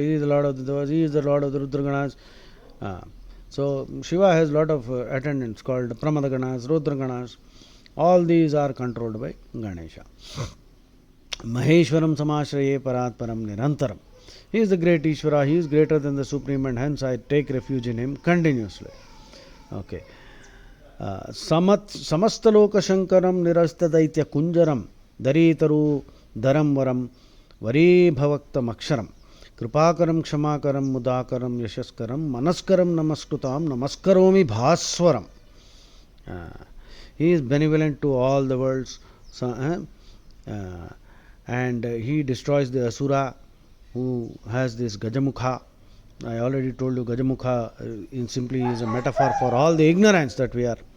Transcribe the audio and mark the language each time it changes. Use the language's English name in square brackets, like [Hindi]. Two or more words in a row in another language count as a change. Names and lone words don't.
[English] He is the Lord of the Devas. He is the Lord of the Rudraganas. So Shiva has a lot of attendants called Pramadaganas, Rudraganas. All these are controlled by Ganesha. [Sanskrit] महेश्वरं समाश्रये परात्परं निरन्तरम्. [English] He is the great Ishvara. He is greater than the Supreme, and hence I take refuge in him continuously. [Sanskrit] Okay. समस्तलोक शङ्करं निरस्त दैत्य कुञ्जरं दरितरु दरं वरं वरि भवक्तं अक्षरं कृपाकरं क्षमाकरं मुदाकरं यशस्करं मनस्करं नमस्कृतं नमस्करोमि भास्वरम्. [English] He is benevolent to all the worlds, and he destroys the Asura who has this Gajamukha. I already told you Gajamukha in simply is a metaphor for all the ignorance that we are.